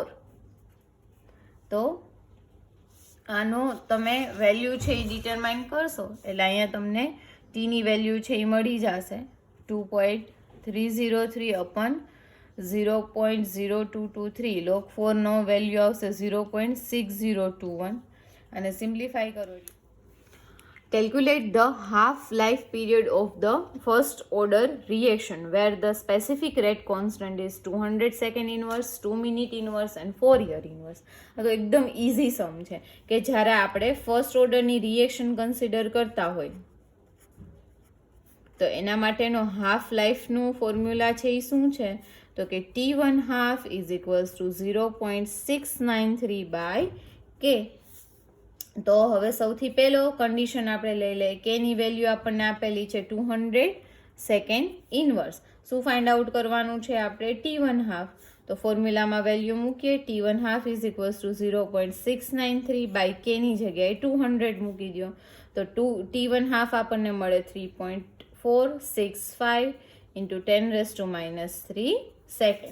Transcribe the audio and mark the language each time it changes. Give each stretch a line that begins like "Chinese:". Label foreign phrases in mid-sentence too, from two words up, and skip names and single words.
Gujarati: તો આનો તમે વેલ્યુ છે એ ડિટરમાઇન કરશો એટલે અહીંયા તમને ટીની વેલ્યુ છે એ મળી જશે 2.303 અપન 0.0223. log 4 નો વેલ્યુ આવશે 0.6021 અને સિમ્પ્લિફાઈ કરો.
English: Calculate the half-life period of the first order reaction where the specific rate constant is 200 second inverse, 2 minute inverse and 4 year inverse.
Gujarati: તો એકદમ ઇઝી સમ છે કે જ્યારે આપણે
English: first order reaction
Gujarati: કન્સિડર કરતા હોય તો એના માટેનો
English: half life formula
Gujarati: છે એ શું છે તો કે
English: T1 half is equals to 0.693 by K.
Gujarati: તો હવે સૌથી પહેલો કન્ડિશન આપણે લઈ લઈએ. કેની વેલ્યુ આપણને આપેલી છે 200
English: second inverse.
Gujarati: શું
English: find out
Gujarati: કરવાનું છે આપણે
English: T1 half.
Gujarati: તો ફોર્મ્યુલામાં વેલ્યુ મૂકીએ.
English: T1 half is equals to 0.693 by
Gujarati: કેની જગ્યાએ 200 મૂકી દો તો
English: T1 half
Gujarati: આપણને મળે 3.465
English: into 10⁻³ second.